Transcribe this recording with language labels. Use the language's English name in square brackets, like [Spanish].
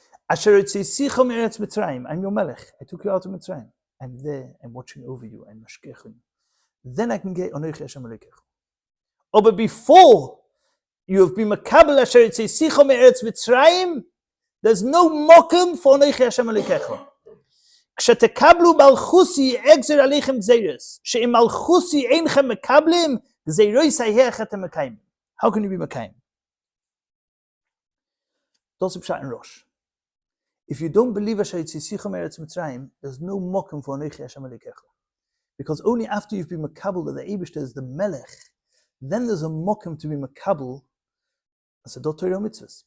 [Hebrew] Asher Tzisicha Me'eretz Mitzrayim. [English] I'm your melech. I took you out of Mitzrayim. I'm there. I'm watching over you. I'm mashkechim. Then I can get [Hebrew] Anochi Hashem Elokechem. [English] Oh, but before you have been makabel [Hebrew] Asher Tzisicha Me'eretz Mitzrayim, [English] there's no mokum for [Hebrew] Anochi Hashem Elokechem. כשתקבלו מלכוסי אגזר עליכם גזירס, שאם מלכוסי אינכם מקבלים, גזירוס ההך אתם מקיימים. [English] How can you be מקיים? [Yiddish] Das ist Pshat [English] in Rosh. If you don't believe [Hebrew] Asher Tzisicha Me'eretz Mitzrayim, [English] there's no mokum for [Hebrew] Anochi Hashem Elokechem. [English] Because only after you've been makabel that the Eibishter is the melech, then there's a mokum to be makabel as a Torah mitzvahs.